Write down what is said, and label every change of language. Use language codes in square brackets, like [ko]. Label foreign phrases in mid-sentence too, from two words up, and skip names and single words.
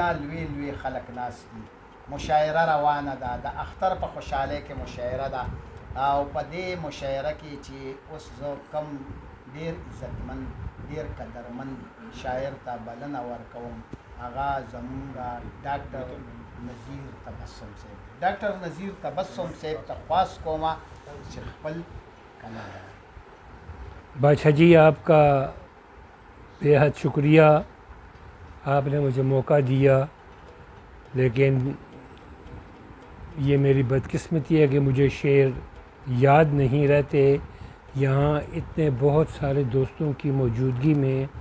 [ps] لوی لوی خلک ناست دي مشاعره روانه ده د اختر په خوشحالۍ کې مشاعره ده او په دې مشاعره کې چې اوس زه کم ډېر عزتمن ډېر قدرمن شاعر ته بلنه ورکوم هغه زمونږ ډاکټر نذیر تبسم صاحب ډاکټر نذیر تبسم صاحب ته خواست کوم چې خپل کلام [ur] بادشاہ جی آپکا بے حد شکریہ آپنے مجھے موقع دیا لیکن یہ میری بدقسمتی ہے کہ مجھے شعر یاد نہیں رہتے یہاں اتنے بہت سارے دوستوں کی موجودگی میں